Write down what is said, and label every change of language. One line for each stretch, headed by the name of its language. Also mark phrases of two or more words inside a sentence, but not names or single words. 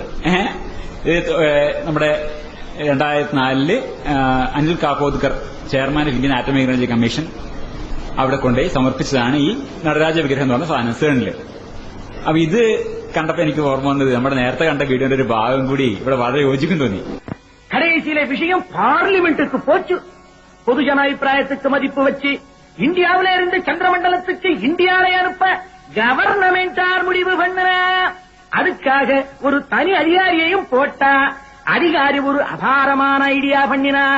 Malayalam: ഇത് നമ്മുടെ 2004 അനിൽ കാക്കോദ്കർ,
English: Chairman of Indian Atomic Energy Commission,
Malayalam: അവിടെ കൊണ്ടുപോയി സമർപ്പിച്ചതാണ് ഈ നടരാജ വിഗ്രഹം എന്ന് പറഞ്ഞ സാധനം CERN. അപ്പൊ ഇത് കണ്ടപ്പോ എനിക്ക് ഓർമ്മ വന്നത് നമ്മുടെ നേരത്തെ കണ്ട വീഡിയോന്റെ ഒരു ഭാഗം കൂടി ഇവിടെ വളരെ യോജിക്കും തോന്നി.
Tamil: கடைசியில விஷயம் பார்லிமெண்ட்டுக்கு போச்சு. பொதுஜன அபிப்பிராயத்துக்கு மதிப்பு வச்சு இந்தியாவில இருந்து சந்திரமண்டலத்துக்கு இந்தியாவை அனுப்ப கவர்னமெண்டார் முடிவு பண்ண. அதுக்காக ஒரு தனி அதிகாரியையும் போட்டா. அதிகாரி ஒரு அபாரமான ஐடியா பண்ணினார்.